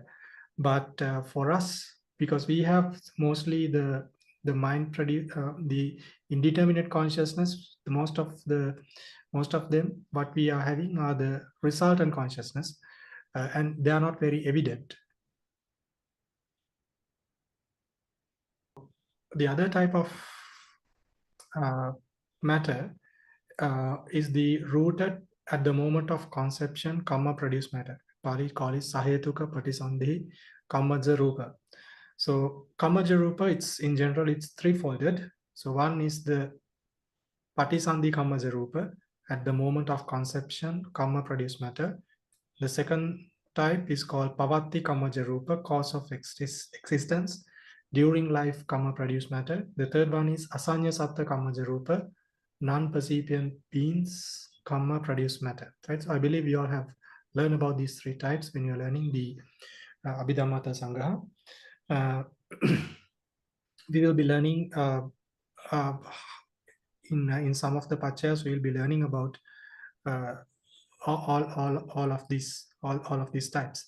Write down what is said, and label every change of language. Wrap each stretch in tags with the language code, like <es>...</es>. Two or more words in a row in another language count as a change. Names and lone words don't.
<en>But for us, because we have mostly the mind produce the indeterminate consciousness, most of them what we are having are the resultant consciousness, and they are not very evident. The other type of matter is the rooted at the moment of conception karma produced matter. Pali call it</en> <pi>Sahajāta patisandhi kammaja rupa. So kammaja rupa,</pi> <en>it's in general it's threefolded. So one is the</en> <pi>patisandhi kammaja rupa</pi> <en>at the moment of conception karma produced matter. The second type is called</en> <pi>pavatti kammaja rupa,</pi> <en>cause of existence during life karma produced matter. The third one is</en> <pi>asanya-satta kammaja rupa,</pi> <en>non-percipient beings karma produced matter, right? So I believe you all have learned about these three types when you're learning the Abhidhamma Sangaha. We will be learning in some of the pachayas, we will be learning about all of these types.</en>